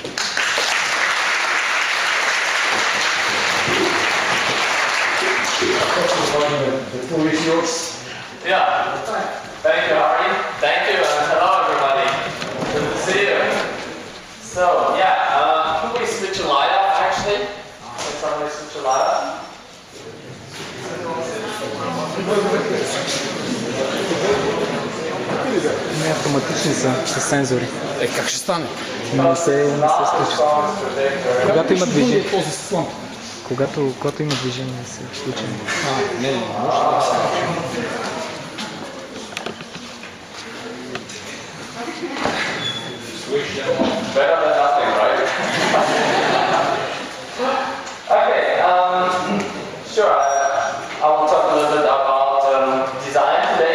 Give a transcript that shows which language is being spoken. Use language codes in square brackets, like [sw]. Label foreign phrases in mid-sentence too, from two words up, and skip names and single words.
[en] The floor is yours. Yeah. Thank you, Ari. Thank you, and hello, everybody. Good to see you. So, yeah, can we switch a light up, actually? Can somebody switch a light up? [bg] Не автоматични са, с сензори. Как ще стане? Не се случва. Когато има движение, Този с лампа. когато има движение, се случва. Не, може да стане. [en] Better than nothing, right? Okay, sure. I will talk a little bit about design today.